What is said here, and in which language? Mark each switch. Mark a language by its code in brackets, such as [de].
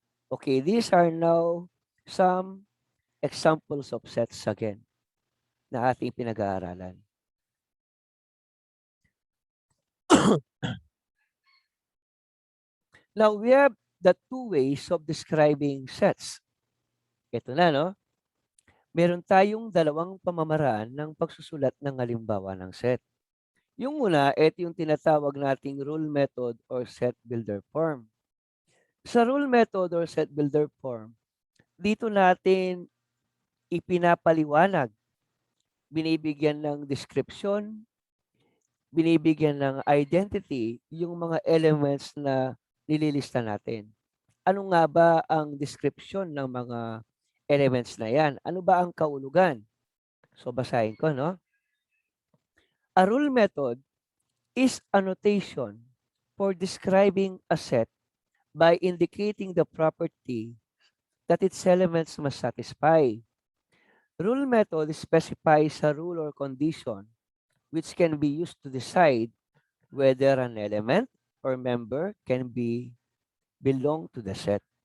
[en] Okay, these are now some examples of sets again [tl] na ating pinag-aaralan. [en] Now, we have the two ways of describing sets. [tl] Ito na, no? Meron tayong dalawang pamamaraan ng pagsusulat ng halimbawa ng set. Yung una, ito yung tinatawag nating rule method or set builder form. Sa rule method or set builder form, dito natin ipinapaliwanag, binibigyan ng description, binibigyan ng identity yung mga elements na nililista natin. Ano nga ba ang description ng mga elements na yan? Ano ba ang kaulugan? So basahin ko, no? [en] A rule method is a notation for describing a set by indicating the property that its elements must satisfy. Rule method specifies a rule or condition which can be used to decide whether an element or member can belong to the set.